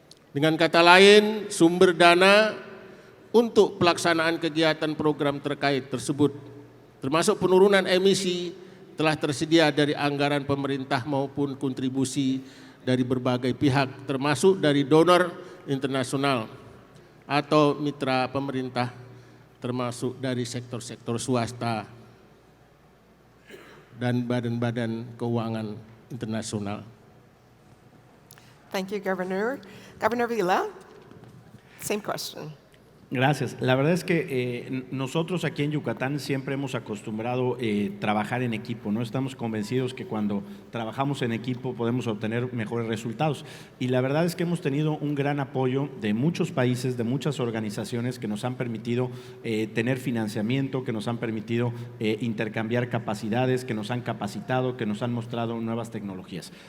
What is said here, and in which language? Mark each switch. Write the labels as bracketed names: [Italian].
[Indonesian] Dengan kata lain, sumber dana untuk pelaksanaan kegiatan program terkait tersebut, termasuk penurunan emisi, telah tersedia dari anggaran pemerintah maupun kontribusi dari berbagai pihak, termasuk dari donor internasional atau mitra pemerintah, termasuk dari sektor-sektor swasta dan badan-badan keuangan internasional. [English] Thank you, Governor. Governor Villa, same question. [Spanish] Gracias. La verdad es que nosotros aquí en Yucatán siempre hemos acostumbrado trabajar en equipo, ¿no? Estamos convencidos que cuando trabajamos en equipo podemos obtener mejores resultados. Y la verdad es que hemos tenido un gran apoyo de muchos países, de muchas organizaciones que nos han permitido tener financiamiento, que nos han permitido intercambiar capacidades, que nos han capacitado, que nos han mostrado nuevas tecnologías.